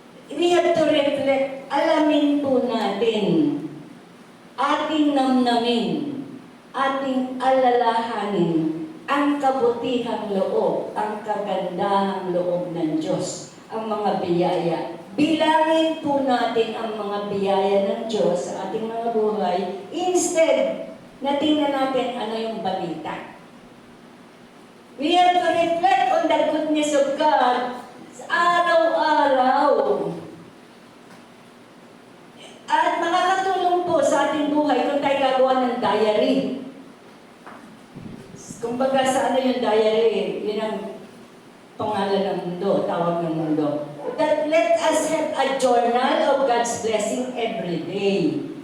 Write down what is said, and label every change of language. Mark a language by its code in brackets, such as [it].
[en] We have to reflect, [tl] alamin po natin, ating namnamin, ating alalahanin, ang kabutihang loob, ang kagandahang loob ng Diyos, ang mga biyaya. Bilangin po natin ang mga biyaya ng Diyos sa ating mga buhay, instead na tingnan natin ano yung balita. [en] We have to reflect on the goodness of God araw-araw. [tl] At makakatulong po sa ating buhay kung tayo gagawa ng diary. Kumbaga sa ano yung diary, yun ang pangalan ng mundo, tawag ng mundo. [en] That let us have a journal of God's blessing every day.